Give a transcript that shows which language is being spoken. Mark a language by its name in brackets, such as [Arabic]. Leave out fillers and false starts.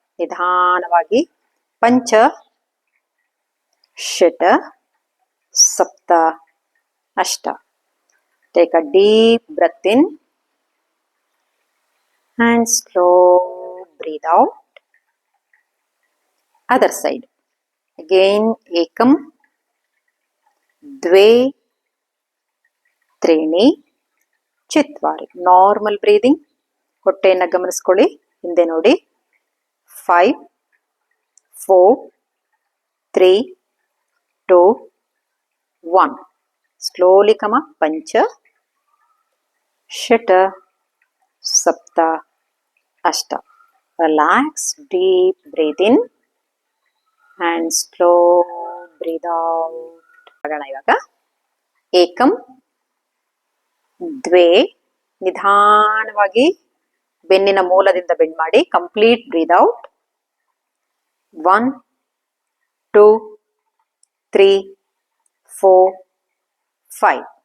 [Kannada] ನಿಧಾನವಾಗಿ [Sanskrit] ಪಂಚ ಷಟ್ ಸಪ್ತ ಅಷ್ಟ. [English] Take a deep breath in and slow breathe out. Other side. [Sanskrit] Again ekam dve त्रीणि चित्वारि. [English] Normal breathing. [Kannada] ಹೊಟ್ಟೆಯನ್ನ ಗಮನಿಸ್ಕೊಳ್ಳಿ, ಹಿಂದೆ ನೋಡಿ. [English] 5 4 3 2 1. Slowly come up. [Sanskrit] ಪಂಚ ಷಟ್ ಸಪ್ತ ಅಷ್ಟ. [English] Relax, deep breathe in and slow breathe out. [Kannada] ಮಾಡೋಣ ಇವಾಗ. [Sanskrit] ಏಕಂ ದ್ವೇ, [Kannada] ನಿಧಾನವಾಗಿ ಬೆನ್ನಿನ ಮೂಲದಿಂದ ಬೆಂಡ್ ಮಾಡಿ. [English] Complete breathe out. 1 2 3 4 5.